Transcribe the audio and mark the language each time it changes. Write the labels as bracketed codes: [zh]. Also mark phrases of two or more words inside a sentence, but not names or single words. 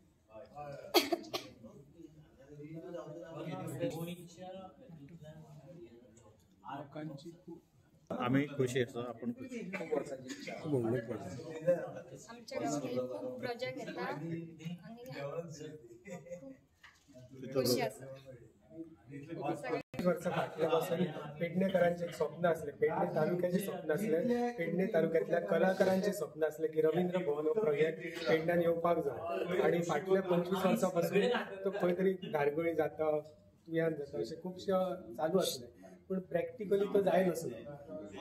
[mr] आम्ही खुशी असतो. आपण आमच्या गावात खूप प्रोजेक्ट येतात आणि खूप खुशी असतात. वर्ष फाटल्यापासून पेडणेकरांचे एक स्वप्न असले, पेडणे तालुक्याचे स्वप्न असले, पेडणे तालुक्यातल्या कलाकारांचे स्वप्न असले की रवींद्र भवन [kok] हो प्रोजेक्ट पेडण्यान येवपाक जाय. आणि फाटल्या 25 वर्सांपासून तो खंय तरी धारगळी जाता, तुयान जाता, अशें खुबशे चालू असले, पण प्रॅक्टिकली तो जाय नसलो.